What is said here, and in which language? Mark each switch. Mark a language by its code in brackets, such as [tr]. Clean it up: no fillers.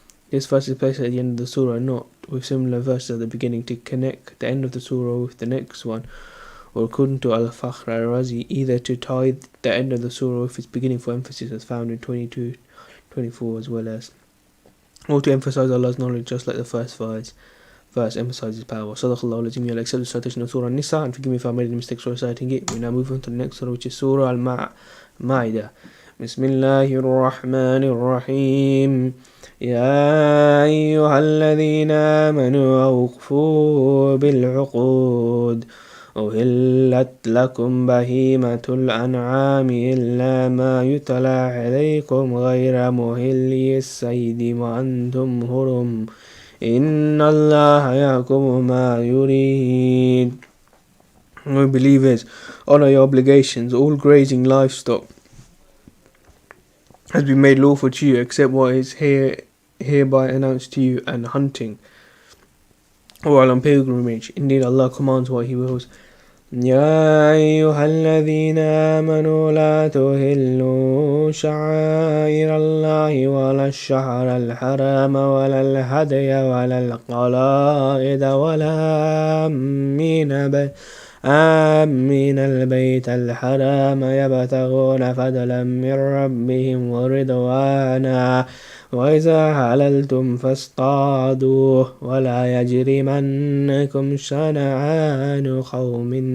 [en] This verse is placed at the end of the surah, not with similar verses at the beginning, to connect the end of the surah with the next one, or according to Al-Fakhr al-Razi, either to tie the end of the surah with its beginning for emphasis as found in 22-24, as well as, or to emphasize Allah's knowledge just like the first verse emphasizes power. [ar] Sadaqallahu al-Azim. [en] You'll accept the citation of Surah An-Nisa, and forgive me if I made any mistakes reciting it. We now move on to the next surah, which is Surah Al-Ma-Idah. [ar] Bismillahir Rahmanir Rahim. يا أيها الذين آمنوا أوفوا بالعقود أهلت لكم بهيمة الأنعام إلا ما يتلى عليكم غير مهلي الصيد وأنتم حرم إن الله يحكم ما يريد. [en] O believers, honor your obligations. All grazing livestock has been made lawful to you except what is hereby announced to you, and hunting while on pilgrimage. Indeed, Allah commands what He wills. [ar] يا أيها الذين آمنوا لا تهلوا شعائر الله ولا الشهر الحرام ولا الهدي ولا القلائد ولا آمين البيت الحرام يبتغون فضلا من ربهم ورضوانا وإذا حللتم فاصطادوا ولا يجرمنكم شنآن قوم